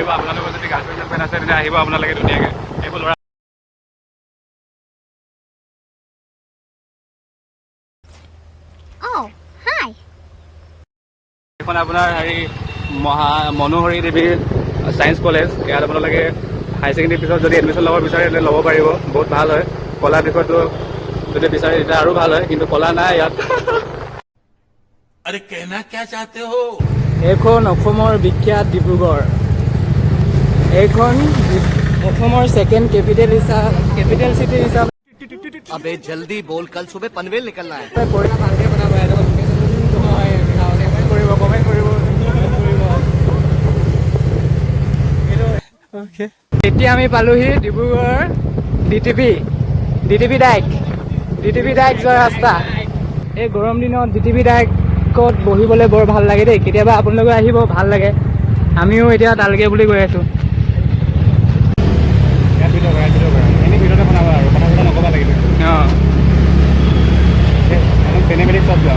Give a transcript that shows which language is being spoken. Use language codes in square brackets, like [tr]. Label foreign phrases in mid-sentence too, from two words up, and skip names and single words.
[as] আপোনালোকৰ যদি গাৰ্লফ্ৰেণ্ড চাৰ্লফ্ৰেণ্ড আছে তেতিয়া আহিব আপোনালোকে ধুনীয়াকৈ। এইবোৰ ল'ৰা এইখন আপোনাৰ হেৰি মনোহৰি দেৱী ছায়েন্স কলেজ। ইয়াত আপোনালোকে [en] higher secondary [as] পিছত যদি এডমিশ্যন ল'ব বিচাৰে তেন্তে ল'ব পাৰিব, বহুত ভাল হয়। কলা বিষয়টো যদি বিচাৰে তেতিয়া আৰু ভাল হয়, কিন্তু কলা নাই ইয়াত। [hi] अरे कहना क्या चाहते हो? [as] এইখন অসমৰ বিখ্যাত ডিব্ৰুগড়। এইখন অসমৰ [en] second capital city [as] হিচাপে। [hi] अबे जल्दी बोल, कल सुबह पनवेल निकलना है। [as] এতিয়া আমি পালোহি ডিব্ৰুগড় DTP ডাইক যোৱা ৰাস্তা। এই গৰম দিনত DTP ডাইকত বহিবলৈ বৰ ভাল লাগে দেই। কেতিয়াবা আপোনালোকে আহিব, ভাল লাগে। আমিও এতিয়া তালৈকে বুলি গৈ আছো। ভিতৰতে বনাব আৰু কথা চথা নকবা লাগিব। চিনেমেটিক চব যাম।